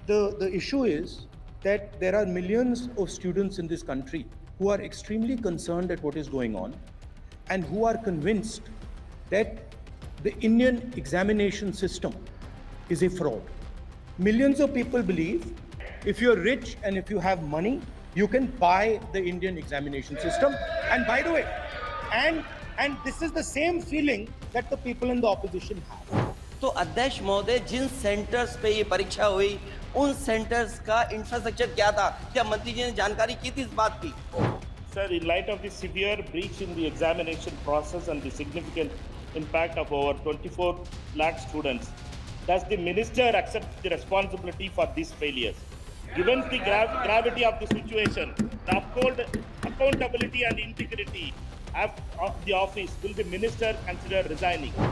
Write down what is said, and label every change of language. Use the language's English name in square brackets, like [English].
[English] the issue is that there are millions of students in this country who are extremely concerned at what is going on and who are convinced that the Indian examination system is a fraud. Millions of people believe if you're rich and if you have money, you can buy the Indian examination system. And by the way, and this is the same feeling that the people in the opposition have. [Hindi] तो अध्यक्ष महोदय, जिन centres पे ये परीक्षा हुई उन centres का infrastructure क्या था? क्या मंत्री जी ने जानकारी की थी इस बात की? [English] Sir, in light of the severe breach in the examination process and the significant impact of over 24 lakh students, does the minister accept the responsibility for these failures? Given the gravity of the situation, to uphold accountability and integrity of the office, will the minister consider resigning?